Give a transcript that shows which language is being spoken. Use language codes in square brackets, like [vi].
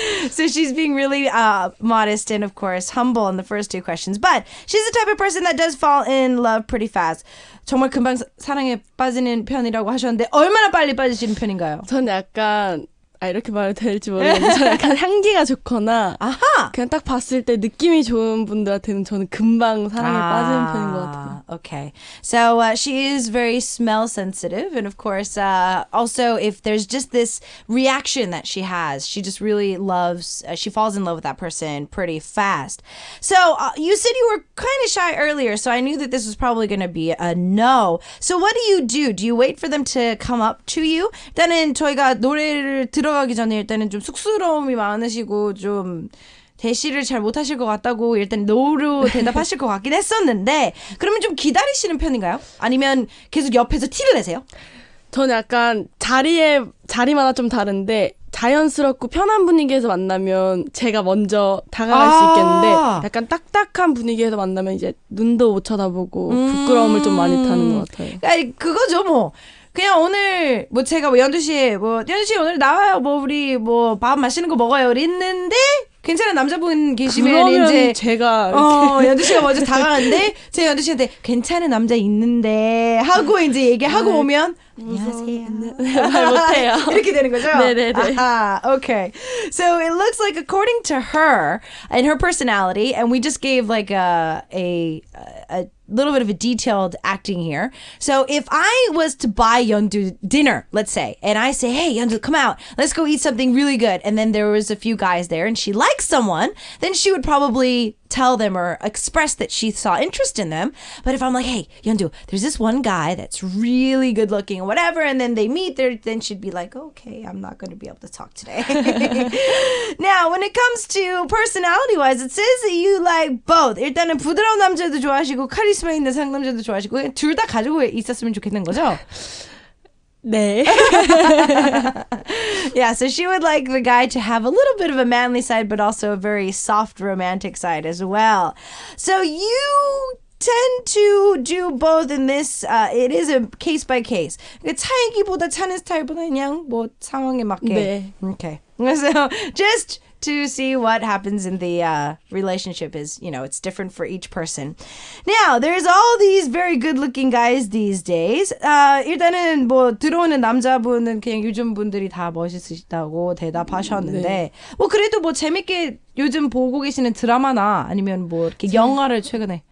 [en] So she's being really modest and, of course, humble in the first two questions. But she's the type of person that does fall in love pretty fast. [ko] 정말 금방 사랑에 빠지는 편이라고 하셨는데 얼마나 빨리 빠지시는 편인가요? 저는 약간 이렇게 말해도 될지 모르겠는데 저는 약간 향기가 좋거나 아하! 그냥 딱 봤을 때 느낌이 좋은 분들한테는 저는 금방 사랑에 빠지는 편인 것 같아요. [en] Okay. So she is very smell sensitive. And of course, also if there's just this reaction that she has, she just really loves, she falls in love with that person pretty fast. So you said you were kind of shy earlier, so I knew that this was probably going to be a no. So what do you do? Do you wait for them to come up to you? [ko] 일단은 저희가 노래를 들어가기 전에 일단은 좀 쑥스러움이 많으시고 좀 대시를 잘 못하실 것 같다고 일단 no로 대답하실 것 같긴 했었는데 그러면 좀 기다리시는 편인가요? 아니면 계속 옆에서 티를 내세요? 저는 약간 자리마다 좀 다른데 자연스럽고 편한 분위기에서 만나면 제가 먼저 다가갈 수 있겠는데 약간 딱딱한 분위기에서 만나면 이제 눈도 못 쳐다보고 부끄러움을 좀 많이 타는 것 같아요. 아니, 그거죠 뭐. 그냥 오늘 뭐 제가 뭐 연두 씨 오늘 나와요. 뭐 우리 뭐 밥 맛있는 거 먹어요. 있는데 괜찮은 남자분 계시면 이제 제가 연두 씨가 먼저 다가가는데 제가 연두 씨한테 괜찮은 남자 있는데 하고 이제 얘기하고 오면 안녕하세요. 말 못해요. 이렇게 되는 거죠? 네네네. [en] Okay. So it looks like according to her and her personality, and we just gave like a little bit of a detailed acting here. So if I was to buy Yeondu dinner, let's say, and I say, hey, Yeondu, come out, let's go eat something really good. And then there was a few guys there and she likes someone, then she would probably tell them or express that she saw interest in them. But if I'm like, hey, Yeondu, there's this one guy that's really good looking or whatever, and then they meet there, then she'd be like, okay, I'm not going to be able to talk today. Now, when it comes to personality-wise, it says that you like both. [ko] 일단은 부드러운 남자도 좋아하시고 카리스마 있는 상남자도 좋아하시고 둘 다 가지고 있었으면 좋겠는 거죠? 네. [en] Yeah, so she would like the guy to have a little bit of a manly side, but also a very soft, romantic side as well. So you tend to do both in this. It is a case by case. [ko] 차이기보다 차는 스타일보다 그냥 뭐 상황에 맞게. 네. [en] Okay. So just to see what happens in the relationship is, it's different for each person. Now, there's all these very good-looking guys these days. [ko] 일단은 뭐 들어오는 남자분은 그냥 요즘 분들이 다 멋있으시다고 대답하셨는데 네. 뭐 그래도 뭐 재밌게 요즘 보고 계시는 드라마나 아니면 뭐 이렇게 영화를 최근에